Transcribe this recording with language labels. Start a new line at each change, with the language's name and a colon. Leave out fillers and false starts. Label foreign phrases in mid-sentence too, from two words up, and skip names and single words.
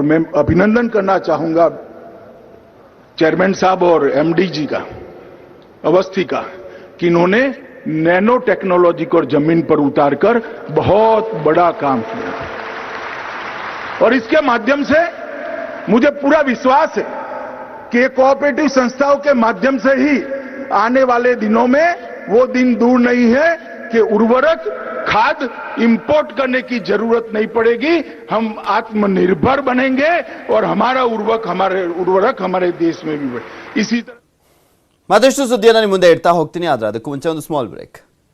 Hindi: मैं अभिनंदन करना चाहूंगा चेयरमैन साहब और एमडी जी का, अवस्थी का, कि इन्होंने
English: nano technology
Hindi: को जमीन पर उतारकर बहुत बड़ा काम किया और इसके माध्यम से मुझे पूरा विश्वास है कि कोऑपरेटिव संस्थाओं के माध्यम से ही आने वाले दिनों में वो दिन दूर नहीं है कि उर्वरक खाद इंपोर्ट करने की जरूरत नहीं पड़ेगी। हम आत्मनिर्भर बनेंगे और हमारा उर्वरक हमारे देश में भी बढ़े। इसी तरह
Kannada: ಮತ್ತಷ್ಟು ಸುದ್ದಿಯನ್ನು ನಿಮ್ಮ ಮುಂದೆ ಇಡ್ತಾ ಹೋಗ್ತೀನಿ, ಆದ್ರೆ ಅದಕ್ಕೂ ಮುಂಚೆ ಒಂದು
English: small break.